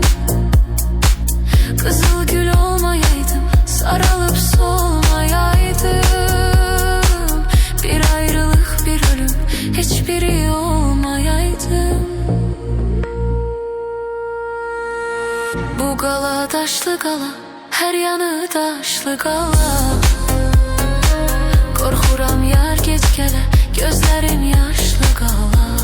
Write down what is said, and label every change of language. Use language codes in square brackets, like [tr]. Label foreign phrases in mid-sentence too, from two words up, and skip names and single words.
[tr] Kızıl gül olmayaydım, sarılıp solmayaydım, bir ayrılık bir ölüm, hiçbiri olmayaydım. [az] Bu qala daşlı qala, her yanı daşlı qala, qorxuram yar gec gələ, gözlərim yaşlı qala.